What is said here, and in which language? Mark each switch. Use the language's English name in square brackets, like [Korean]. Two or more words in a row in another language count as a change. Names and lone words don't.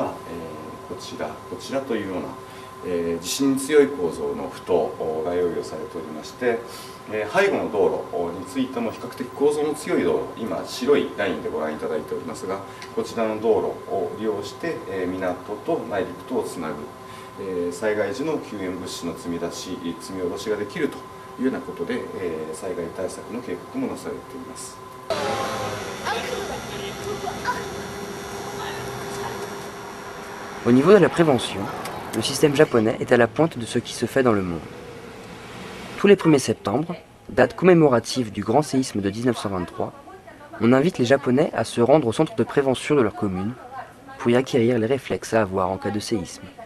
[Japanese] はこちらというような地震に強い構造の埠頭が用意をされておりまして背後の道路についても比較的構造の強い道路今白いラインでご覧いただいておりますがこちらの道路を利用して港と内陸とをつなぐ災害時の救援物資の積み出し積み下ろしができるというようなことで災害対策の計画もなされています。 [French] Au niveau de la prévention, le système japonais est à la pointe de ce qui se fait dans le monde. Tous les 1er septembre, date commémorative du grand séisme de 1923, on invite les Japonais à se rendre au centre de prévention de leur commune pour y acquérir les réflexes à avoir en cas de séisme.